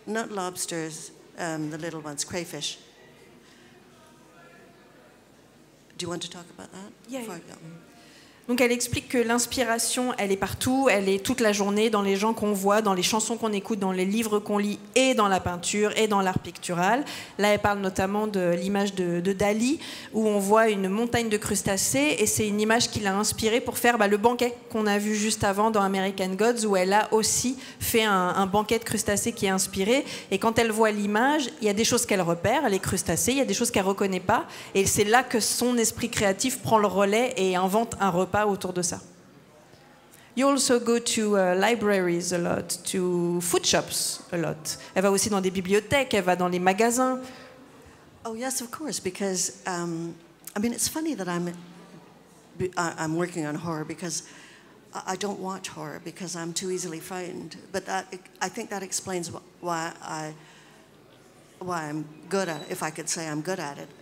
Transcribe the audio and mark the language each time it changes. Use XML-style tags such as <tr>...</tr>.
<en>Not lobsters, the little ones, crayfish. Do you want to talk about that? Yeah.</en> <fr>Donc elle explique que l'inspiration, elle est partout, elle est toute la journée dans les gens qu'on voit, dans les chansons qu'on écoute, dans les livres qu'on lit et dans la peinture et dans l'art pictural. Là, elle parle notamment de l'image de Dali où on voit une montagne de crustacés et c'est une image qui l'a inspirée pour faire le banquet qu'on a vu juste avant dans American Gods où elle a aussi fait un banquet de crustacés qui est inspiré. Et quand elle voit l'image, il y a des choses qu'elle repère, les crustacés, il y a des choses qu'elle ne reconnaît pas et c'est là que son esprit créatif prend le relais et invente un repas autour de ça.</fr> <en>You also go to libraries a lot, to food shops a lot.</en> <fr>Elle va aussi dans des bibliothèques, elle va dans les magasins.</fr> <en>Oh yes, of course, because I mean, it's funny that I'm working on horror because I don't watch horror because I'm too easily frightened. But I think that explains why I'm good at it, if I could say I'm good at it.</en>